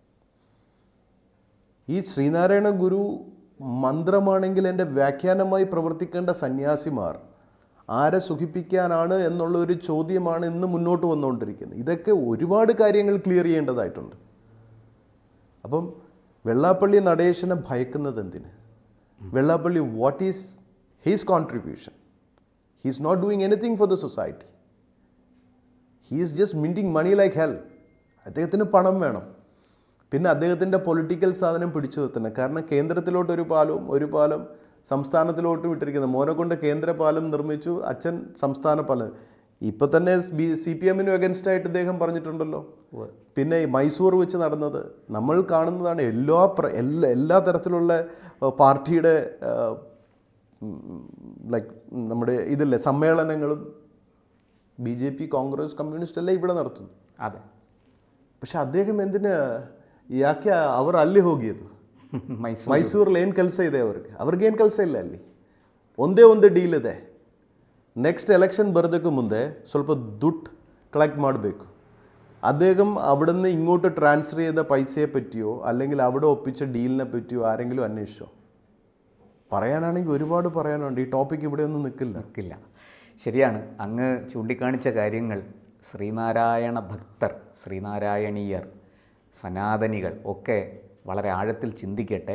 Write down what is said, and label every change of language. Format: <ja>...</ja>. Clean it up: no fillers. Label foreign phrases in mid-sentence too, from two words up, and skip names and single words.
<ml>ഈ ശ്രീനാരായണ ഗുരു മന്ത്രമാണെങ്കിൽ എൻ്റെ വ്യാഖ്യാനമായി പ്രവർത്തിക്കേണ്ട സന്യാസിമാർ ആരെ സുഖിപ്പിക്കാനാണ് എന്നുള്ള ഒരു ചോദ്യമാണ് ഇന്ന് മുന്നോട്ട് വന്നുകൊണ്ടിരിക്കുന്നത്. ഇതൊക്കെ ഒരുപാട് കാര്യങ്ങൾ ക്ലിയർ ചെയ്യേണ്ടതായിട്ടുണ്ട്. അപ്പം വെള്ളാപ്പള്ളി നടേശനെ ഭയക്കുന്നത് എന്തിന്? വെള്ളാപ്പള്ളി,</ml> <en>What is his contribution? He is not doing anything for the society. He is just minting money like hell.</en> <ml>അദ്ദേഹത്തിന് പണം വേണം. പിന്നെ അദ്ദേഹത്തിൻ്റെ പൊളിറ്റിക്കൽ സാധനം പിടിച്ചു നിർത്തണം. കാരണം കേന്ദ്രത്തിലോട്ട് ഒരു പാലം സംസ്ഥാനത്തിലോട്ടും ഇട്ടിരിക്കുന്നത്. മോനെ കൊണ്ട് കേന്ദ്ര പാലം നിർമ്മിച്ചു, അച്ഛൻ സംസ്ഥാന പാലം. ഇപ്പം തന്നെ CPM-നും അഗൻസ്റ്റായിട്ട് ഇദ്ദേഹം പറഞ്ഞിട്ടുണ്ടല്ലോ. പിന്നെ മൈസൂർ വെച്ച് നടന്നത് നമ്മൾ കാണുന്നതാണ്. എല്ലാ തരത്തിലുള്ള പാർട്ടിയുടെ ലൈക്ക് നമ്മുടെ ഇതില്ലേ സമ്മേളനങ്ങളും BJP, കോൺഗ്രസ്, കമ്മ്യൂണിസ്റ്റ് എല്ലാം ഇവിടെ നടത്തുന്നു. അതെ, പക്ഷെ അദ്ദേഹം എന്തിന്</ml> <kn>ಯಾಕೆ ಅವರು ಅಲ್ಲಿ ಹೋಗಿದ್ದು? ಮೈಸೂರಲ್ಲಿ ಏನು ಕೆಲಸ ಇದೆ ಅವ್ರಿಗೇನು ಕೆಲಸ ಇಲ್ಲ. ಅಲ್ಲಿ ಒಂದೇ ಒಂದು ಡೀಲ್ ಇದೆ.</kn> <en>next election</en> <kn>ಬರೋದಕ್ಕೂ ಮುಂದೆ ಸ್ವಲ್ಪ ದುಡ್ಡು കളക്ട് ಮಾಡಬೇಕು.</kn> <ml>അദ്ദേഹം അവിടെ നിന്ന് ഇങ്ങോട്ട് ട്രാൻസ്ഫർ ചെയ്ത പൈസയെ പറ്റിയോ അല്ലെങ്കിൽ അവിടെ ഒപ്പിച്ച ഡീലിനെ പറ്റിയോ ആരെങ്കിലും അന്വേഷിച്ചോ? പറയാനാണെങ്കിൽ ഒരുപാട് പറയാനുണ്ട്. ഈ ടോപ്പിക് ഇവിടെ ഒന്നും നിൽക്കില്ല. ശരിയാണ്. അങ്ങ് ചൂണ്ടിക്കാണിച്ച കാര്യങ്ങൾ ശ്രീനാരായണ ഭക്തർ, ശ്രീനാരായണീയർ, സനാതനികൾ ഒക്കെ വളരെ ആഴത്തിൽ ചിന്തിക്കട്ടെ.</ml>